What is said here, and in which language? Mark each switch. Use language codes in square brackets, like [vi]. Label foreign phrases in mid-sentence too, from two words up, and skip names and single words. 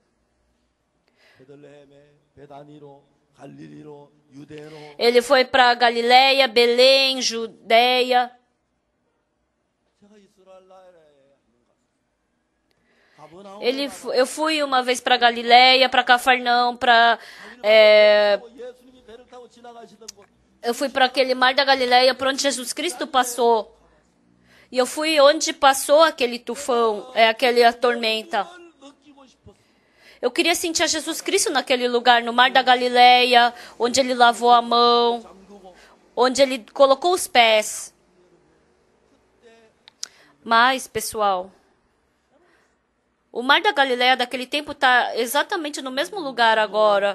[ko] 베들레헴에 베다니로 갈릴리로 유대로 [pt] Ele foi para Galileia, Belém, Judeia. [ko] 제가 이스라엘 나라에 가버나움 [pt] Eu fui uma vez para Galileia, para Cafarnaum, [ko] 예수님이 배를 타고 지나가시던 곳 [pt] eu fui para aquele mar da Galileia, por onde Jesus Cristo passou. E eu fui onde passou aquele tufão, aquela tormenta. [ko] 을 느끼고 싶었어요. [pt] Eu queria sentir a Jesus Cristo naquele lugar, no mar da Galileia, onde ele lavou a mão, [ko] 잠그고 [pt] onde ele colocou os pés. Mas, pessoal, o mar da Galileia daquele tempo está exatamente no mesmo lugar agora.